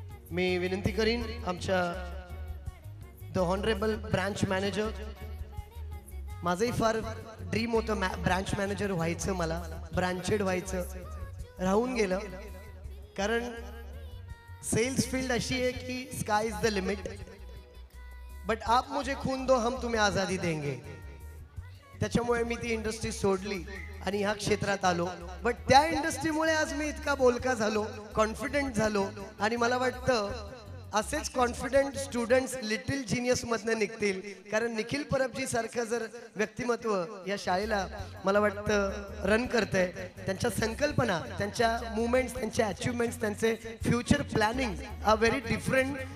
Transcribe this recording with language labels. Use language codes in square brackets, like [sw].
[mr] मी विनंती करीन आमच्या द ऑनरेबल ब्रांच मॅनेजर. माझंही फार ड्रीम होतं ब्रांच मॅनेजर व्हायचं, मला ब्रांचेड व्हायचं, राहून गेलं. कारण सेल्स फील्ड अशी [hi] है कि [en] sky is the limit, but [hi] आप मुझे खून दो हम तुम्हें आजादी देंगे. [mr] त्याच्यामुळे मी ती इंडस्ट्री सोडली आणि ह्या क्षेत्रात आलो. बट त्या इंडस्ट्रीमुळे आज मी इतका बोलका झालो, कॉन्फिडंट झालो, आणि मला वाटतं असेच कॉन्फिडंट स्टुडंट्स लिटिल जिनियसमधनं निघतील, कारण निखिल परबजी सारखं जर व्यक्तिमत्व या शाळेला मला वाटतं रन करतंय, त्यांच्या संकल्पना, त्यांच्या मुवमेंट्स, त्यांच्या अचिव्हमेंट्स, त्यांचे future planning [en] Are very different.